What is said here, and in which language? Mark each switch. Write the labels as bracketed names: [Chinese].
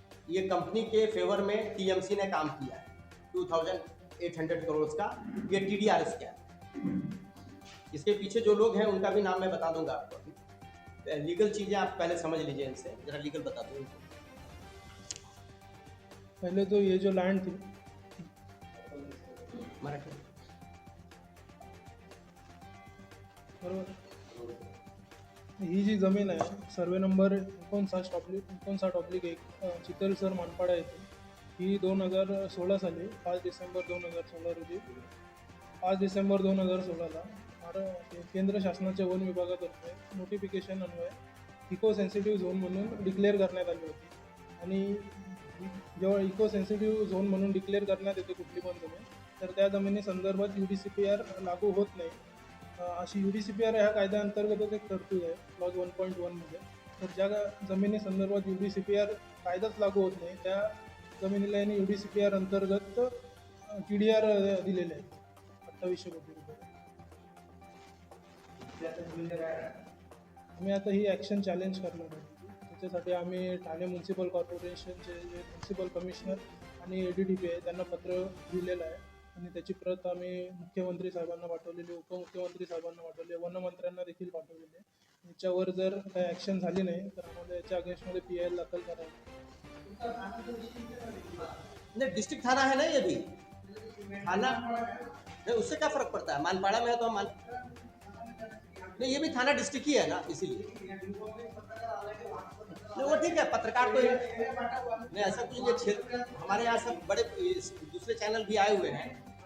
[Hindi] ये कंपनी के फेवर में टीएमसी ने काम किया है 2800 करोड़ का। ये टीडीआर स्कैम। इसके पीछे जो लोग हैं उनका भी नाम मैं बता दूंगा आपको। लीगल चीजें आप पहले समझ लीजिए, इनसे जरा लीगल बता दूँ। पहले तो ये जो लैंड थी [Marathi] बरोबर, ही जी जमीन आहे सर्वे नंबर 59/1 चितलसर मानपाडा येथे, ही 2016 साली 5 डिसेंबर 2016 रोजी 5 डिसेंबर 2016ला केंद्र शासनाच्या वन विभागातर्फे नोटिफिकेशन अन्वये इको सेन्सिटिव्ह झोन म्हणून डिक्लेअर करण्यात आली होती। आणि जेव्हा इको सेन्सिटिव्ह झोन म्हणून डिक्लेअर करण्यात येते कुठली पण जमीन, तर त्या जमिनीसंदर्भात UDCPR लागू होत नाही, अशी UDCPR ह्या कायद्याअंतर्गतच एक तरतूद आहे क्लॉज 1.1 मध्ये। तर ज्या जमिनीसंदर्भात UDCPR कायदाच लागू होत नाही त्या जमिनीला यांनी UDCPR अंतर्गत TDR दिलेले आहे 2800 कोटी रुपये। आम्ही आता ही ॲक्शन चॅलेंज करणार आहे। त्याच्यासाठी आम्ही ठाणे म्युन्सिपल कॉर्पोरेशनचे जे म्युन्सिपल कमिशनर आणि ADDP आहे त्यांना पत्र दिलेलं आहे, आणि त्याची प्रत आम्ही मुख्यमंत्री साहेबांना पाठवलेली, उपमुख्यमंत्री साहेबांना पाठवले, वनमंत्र्यांना देखील पाठवलेली आहे। याच्यावर जर काही ॲक्शन झाली नाही तर आम्हाला याच्या अगेन्स्टमध्ये PIL दाखल करायला। [Hindi] नहीं, डिस्ट्रिक्ट थाना है ना ये भी थाना, नहीं उससे क्या फर्क पड़ता है? मानपाड़ा में है तो मान नहीं, ये भी थाना डिस्ट्रिक्ट ही है ना, इसीलिए नहीं वो ठीक है। पत्रकार तो नहीं ऐसा कुछ नहीं, क्षेत्र हमारे यहाँ सब बड़े दूसरे चैनल भी आए हुए हैं।